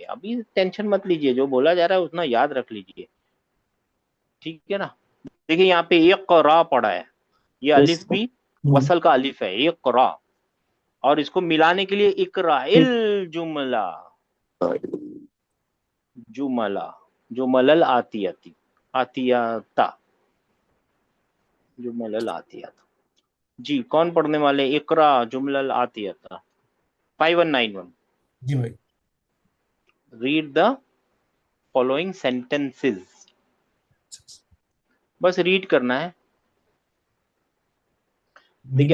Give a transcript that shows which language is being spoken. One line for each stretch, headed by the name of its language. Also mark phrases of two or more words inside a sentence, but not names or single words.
Hindi: अभी टेंशन मत लीजिए, जो बोला जा रहा है उतना याद रख लीजिए, ठीक है ना। देखिए यहाँ पे एक रा पड़ा है, ये यस। अलिफ भी वसल का अलिफ है, एक रा, और इसको मिलाने के लिए इकरा ठीक।
Arabic: الجملة، جملة, الجملة الآتية، الآتية، الجملة الآتية.
Hindi: जी, कौन पढ़ने वाले?
Arabic: اقرأ الجملة الآتية,
Hindi: 5191। जी भाई।
English: Read the following sentences,
Hindi: बस रीड करना है। देखिए